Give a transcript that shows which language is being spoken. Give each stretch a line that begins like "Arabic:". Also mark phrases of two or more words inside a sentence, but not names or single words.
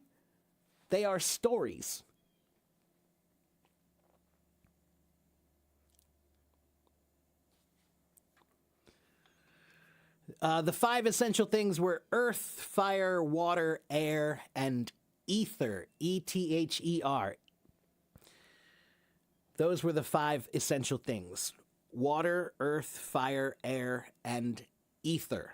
English: They are stories. The 5 essential things were earth, fire, water, air, and ether. E-T-H-E-R. Those were the 5 essential things. Water, earth, fire, air, and ether.